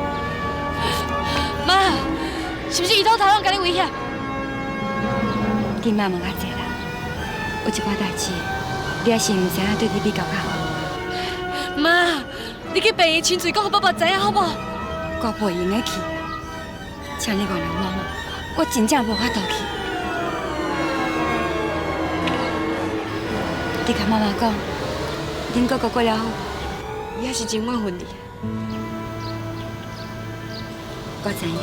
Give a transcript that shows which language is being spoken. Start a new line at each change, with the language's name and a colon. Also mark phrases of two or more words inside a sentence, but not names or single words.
Min Nan Chinese: 妈，是不是伊头头拢甲你威胁？你莫问较济啦，有一寡代志，你也是毋知影对你比较较好。妈，你去病院亲嘴讲，互爸爸知影好无？我袂用得去，请你原谅妈妈，我真正无法度去。你甲妈妈讲，恁哥哥过了好，伊也是真怨恨你。我知影。